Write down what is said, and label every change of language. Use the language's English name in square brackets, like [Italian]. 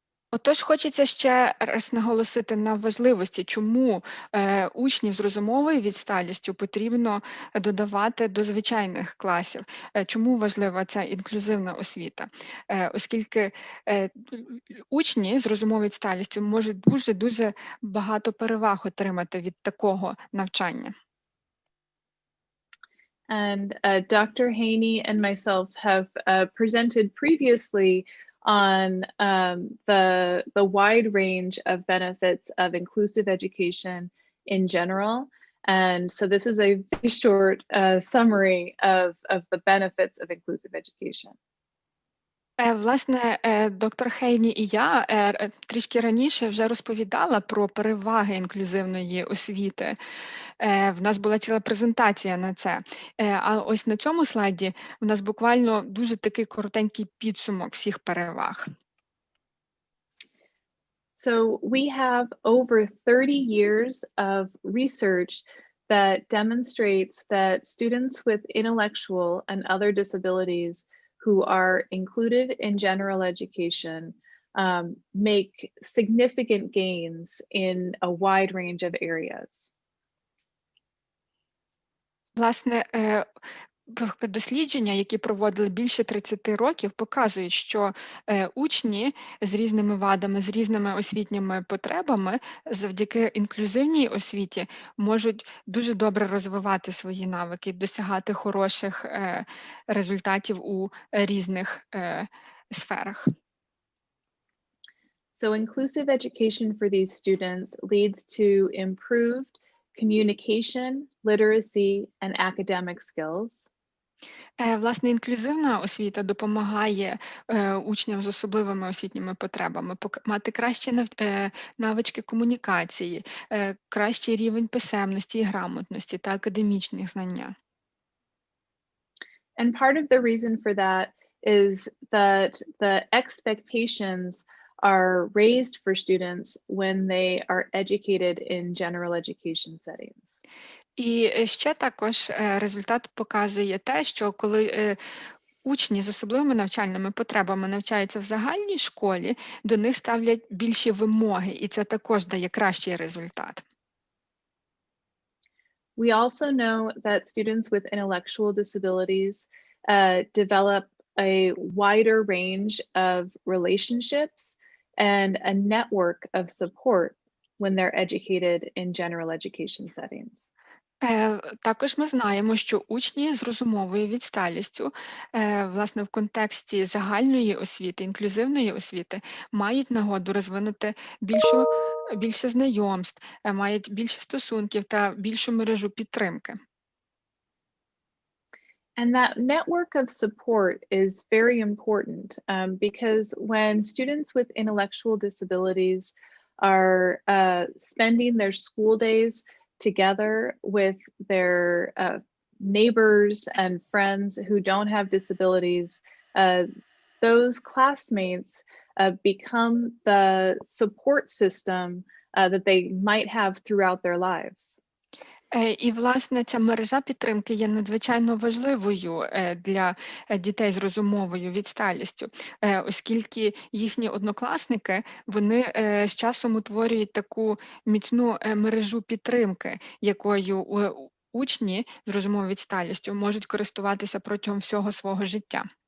[Ukrainian] Отож, хочеться ще раз наголосити на важливості, чому учнів з розумовою відсталістю потрібно додавати до звичайних класів, чому важлива ця інклюзивна освіта, оскільки учні з розумовою відсталістю можуть дуже багато переваг отримати від такого навчання. [English] And Dr. Heni and myself have presented previously on the wide range of benefits of inclusive education in general. And so this is a very short summary of the benefits of inclusive education. [Ukrainian] Власне, доктор Хейні і я трішки раніше вже розповідала про переваги інклюзивної освіти. В нас була ціла презентація на це. А ось на цьому слайді у нас буквально дуже такий коротенький підсумок всіх переваг. [English] So we have over 30 years of research that demonstrates that students with intellectual and other disabilities who are included in general education make significant gains in a wide range of areas. [Ukrainian] Власне, дослідження, які проводили більше 30 років, показують, що учні з різними вадами, з різними освітніми потребами завдяки інклюзивній освіті можуть дуже добре розвивати свої навики, досягати хороших результатів у різних сферах. [English] So inclusive education for these students leads to improved communication, literacy, and academic skills. [Ukrainian] Власне, інклюзивна освіта допомагає учням з особливими освітніми потребами мати кращі навички комунікації, кращий рівень писемності і грамотності та академічних знання. [English] And part of the reason for that is that the expectations are raised for students when they are educated in general education settings. [Ukrainian] І ще також результат показує те, що коли учні з особливими навчальними потребами навчаються в загальній школі, до них ставлять більші вимоги, і це також дає кращий результат. [English] We also know that students with intellectual disabilities develop a wider range of relationships and a network of support when they're educated in general education settings. [Ukrainian] Також ми знаємо, що учні з розумовою відсталістю, власне, в контексті загальної освіти, інклюзивної освіти, мають нагоду розвинути більше знайомств, мають більше стосунків та більшу мережу підтримки. [English] And that network of support is very important because when students with intellectual disabilities are spending their school days together with their neighbors and friends who don't have disabilities, those classmates become the support system that they might have throughout their lives. [Ukrainian] І, власне, ця мережа підтримки є надзвичайно важливою для дітей з розумовою відсталістю, оскільки їхні однокласники, вони з часом утворюють таку міцну мережу підтримки, якою учні з розумовою відсталістю можуть користуватися протягом всього свого життя.